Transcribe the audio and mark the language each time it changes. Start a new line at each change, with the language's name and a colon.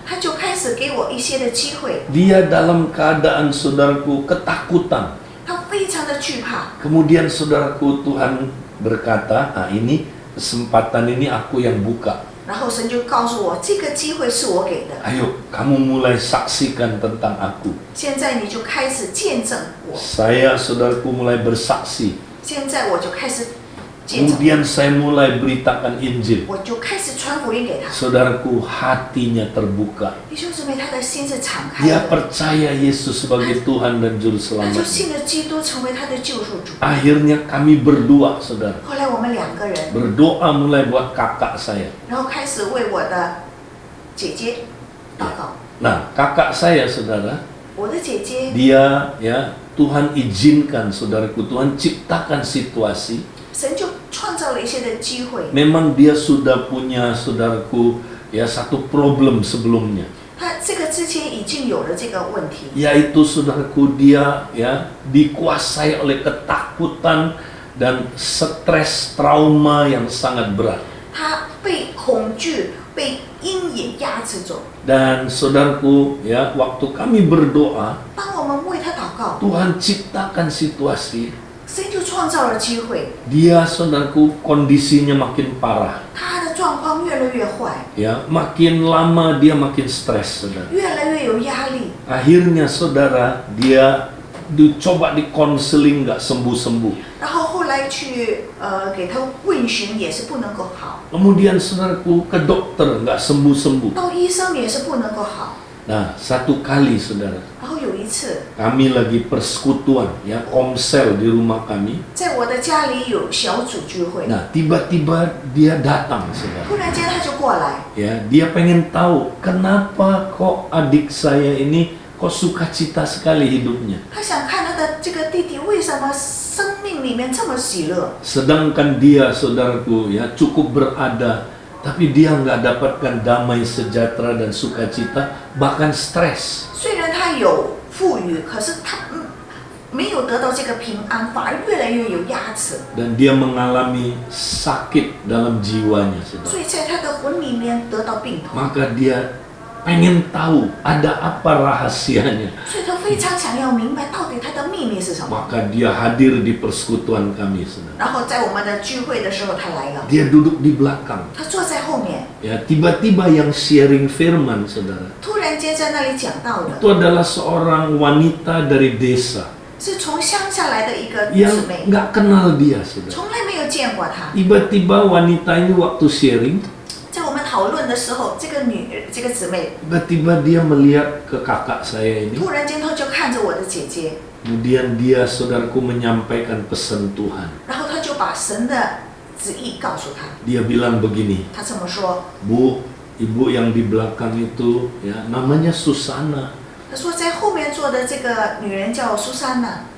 Chinese: 他就开始给我一些的机会。
Indonesian: Dia dalam keadaan, saudaraku, ketakutan.
Chinese: 他非常的惧怕，
Indonesian: Kemudian, saudaraku, Tuhan berkata, nah ini kesempatan ini aku yang buka.
Chinese: 然后神就告诉我，这个机会是我给的。
Indonesian: Ayo, kamu mulai saksikan tentang aku.
Chinese: 现在你就开始见证我，
Indonesian: Saya, saudaraku, mulai bersaksi.
Chinese: 现在我就开始见证，
Indonesian: Kemudian saya mulai beritakan Injil.
Chinese: 我就开始传福音给他。
Indonesian: Saudaraku, hatinya terbuka.
Chinese: 弟兄姊妹，他的心是敞开
Indonesian: Dia percaya Yesus sebagai Tuhan dan Juru
Chinese: 他就
Indonesian: Selamat.
Chinese: 信了基督，成为他的救赎主。
Indonesian: Akhirnya kami berdua, saudara.
Chinese: 后来我们两个人，
Indonesian: Berdoa mulai buat kakak saya.
Chinese: 然后开始为我的姐姐祷告。
Indonesian: Nah, kakak saya, saudara,
Chinese: 我的姐姐，
Indonesian: dia ya Tuhan izinkan, saudaraku, Tuhan ciptakan situasi.
Chinese: 神就创造了一些的机会。
Indonesian: Memang dia sudah punya, saudaraku, ya satu problem sebelumnya.
Chinese: 他这个之前已经有了这个问题，
Indonesian: Yaitu, saudaraku, dia ya dikuasai oleh ketakutan dan stres trauma yang sangat berat.
Chinese: 他被恐惧、被阴影压制着。
Indonesian: Dan saudaraku, ya waktu kami berdoa,
Chinese: 当我们为他祷告，
Indonesian: Tuhan ciptakan situasi.
Chinese: 神就创造了机会，
Indonesian: Dia, saudaraku, kondisinya makin parah.
Chinese: 他的状况越来越坏，
Indonesian: Ya, makin lama dia makin stres, saudara.
Chinese: 越来越有压力。
Indonesian: Akhirnya, saudara, dia dicoba dikonseling nggak sembuh-sembuh.
Chinese: 然后后来去给他问询也是不能够好，
Indonesian: Kemudian, saudaraku, ke dokter nggak sembuh-sembuh.
Chinese: 到医生也是不能够好。
Indonesian: Nah, satu kali, saudara,
Chinese: 然后有一次，
Indonesian: kami lagi persekutuan, ya komsel di rumah kami.
Chinese: 在我的家里有小组聚会，
Indonesian: Nah, tiba-tiba dia datang, saudara.
Chinese: 突然间他就过来，
Indonesian: Ya, dia pengen tahu kenapa kok adik saya ini kok sukacita sekali hidupnya.
Chinese: 他想看他的这个弟弟为什么生命里面这么喜乐，
Indonesian: Sedangkan dia, saudaraku, ya cukup berada, tapi dia nggak dapatkan damai sejahtera dan sukacita, bahkan stres.
Chinese: 虽然他有富裕，可是他没有得到这个平安，反而越来越有压制，
Indonesian: Dan dia mengalami sakit dalam jiwanya,
Chinese: 所
Indonesian: saudara.
Chinese: 以在他的魂里面得到病痛，
Indonesian: Maka dia pengen tahu ada apa rahasianya.
Chinese: 所以他非常想要明白到底他的秘密是什么。
Indonesian: Maka dia hadir di persekutuan kami, saudara.
Chinese: 然后在我们的聚会的时候，他来了，
Indonesian: Dia duduk di belakang.
Chinese: 他坐在后面，
Indonesian: Ya, tiba-tiba yang sharing firman, saudara,
Chinese: 突然间在那里讲到的，
Indonesian: itu adalah seorang wanita dari desa
Chinese: 是从乡下来的一个
Indonesian: yang
Chinese: 姊妹，
Indonesian: nggak kenal dia, saudara.
Chinese: 从来没有见过她。
Indonesian: Tiba-tiba wanita ini waktu sharing,
Chinese: 在我们讨论的时候，这个姊妹
Indonesian: tiba-tiba dia melihat ke kakak saya ini.
Chinese: 突然间她就看着我的姐姐，
Indonesian: Kemudian dia, saudaraku, menyampaikan pesan Tuhan.
Chinese: 然后她就把神的旨意告诉她。
Indonesian: Dia bilang begini,
Chinese: 她这么说，
Indonesian: Bu, ibu yang di belakang itu, ya namanya Susana.
Chinese: 她说在后面坐的这个女人叫苏珊娜，